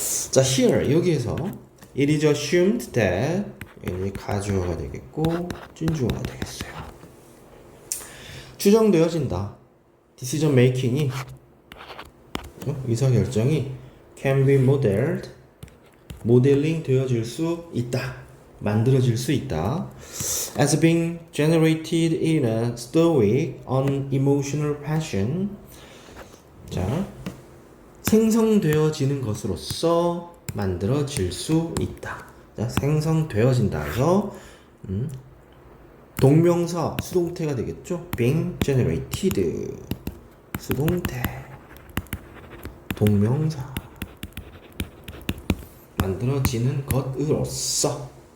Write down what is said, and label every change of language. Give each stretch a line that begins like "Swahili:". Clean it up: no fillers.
Korean: 자,
English: here
Korean: 여기에서
English: it is assumed that
Korean: 가주어가 되겠고 진주어가 되겠어요. 추정되어진다.
English: decision making
Korean: 이 의사결정이
English: can be modeled
Korean: 모델링 되어질 수 있다. 만들어질 수 있다.
English: as being generated in a stoic, unemotional passion.
Korean: 자, 생성되어지는 것으로서 만들어질 수 있다. 자, 생성되어진다 해서 동명사 수동태가 되겠죠.
English: being generated
Korean: 수동태 동명사 만들어지는 것으로서.